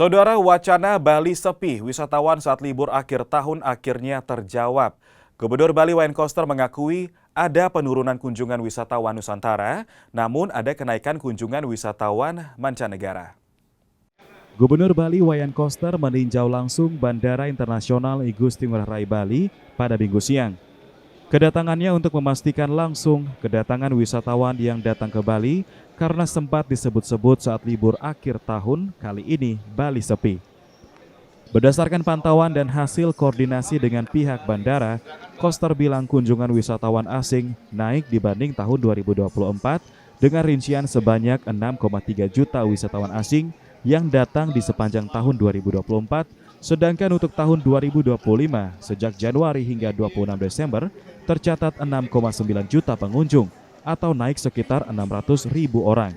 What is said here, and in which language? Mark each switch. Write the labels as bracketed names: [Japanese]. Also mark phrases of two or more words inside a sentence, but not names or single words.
[Indonesian] Saudara, wacana Bali sepi wisatawan saat libur akhir tahun akhirnya terjawab. Gubernur Bali Wayan Koster mengakui ada penurunan kunjungan wisatawan Nusantara, namun ada kenaikan kunjungan wisatawan mancanegara. Gubernur Bali Wayan Koster meninjau langsung Bandara Internasional I Gusti Ngurah Rai Bali pada Minggu siang. Kedatangannya untuk memastikan langsung kedatangan wisatawan yang datang ke Bali karena sempat disebut-sebut saat libur akhir tahun kali ini Bali sepi. Berdasarkan pantauan dan hasil koordinasi dengan pihak bandara, Koster bilang kunjungan wisatawan asing naik dibanding tahun 2024 dengan rincian sebanyak 6,3 juta wisatawan asing yang datang di sepanjang tahun 2024, sedangkan untuk tahun 2025 sejak Januari hingga 26 Desember tercatat 6,9 juta pengunjung atau naik sekitar 600.000 orang.